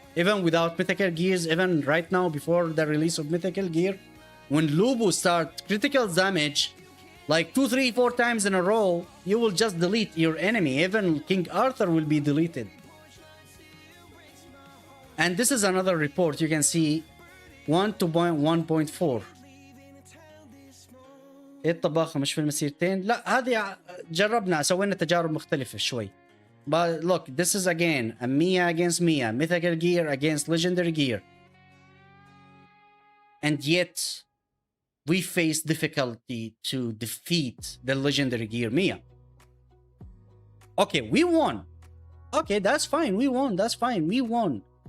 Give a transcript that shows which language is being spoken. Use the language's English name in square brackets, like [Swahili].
[English] Even without mythical gears, even right now before the release of mythical gear, when Lubu starts critical damage like 2, 3, 4 times in a row, you will just delete your enemy. Even King Arthur will be deleted. And this is another report. You can see 1 to 1.4. [Arabic] ايه الطباخة مش في المسيرتين؟ لا هذه جربنا سوينا تجارب مختلفة شوي. [English] But look, this is again a Mia against Mia, mythical gear against legendary gear. And yet, we face difficulty to defeat the legendary gear Mia. Okay, we won. Okay, that's fine. We won. That's fine. We won.